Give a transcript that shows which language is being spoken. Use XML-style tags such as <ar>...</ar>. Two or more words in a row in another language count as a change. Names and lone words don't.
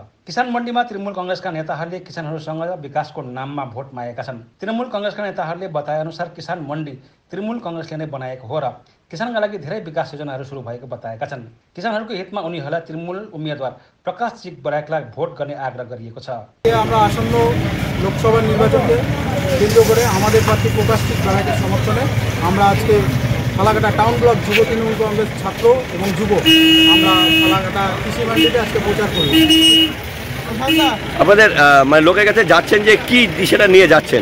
<ne>किसान मण्डीमा तृणमूल कांग्रेसका नेताहरूले किसानहरूसँग विकासको नाममा भोट मागेका छन्। तृणमूल कांग्रेसका नेताहरूले बताए अनुसार किसान मण्डी तृणमूल कांग्रेसले नै बनाएको हो र किसानका लागि धेरै विकास योजनाहरू सुरु भएको बताएका छन्। किसानहरूको हितमा उनीहरूलाई तृणमूल उम्मेदवार प्रकाश चिक बराईलाई भोट गर्ने आग्रह गरिएको छ।</ne> <bn>আমরা আসন্ন লোকসভা নির্বাচনকে কেন্দ্র করে আমাদের প্রার্থী প্রকাশ চিক বরাইকে সমর্থনে আমরা আজকে ফালাকাটা টাউন ব্লক যুব তৃণমূল কংগ্রেস ছাত্র এবং যুব আমরা ফালাকাটা কৃষি মান্ডিতে আজকে প্রচার করি। আপনাদের মানে লোকের কাছে যাচ্ছেন যে কি দিশাটা নিয়ে যাচ্ছেন?</bn>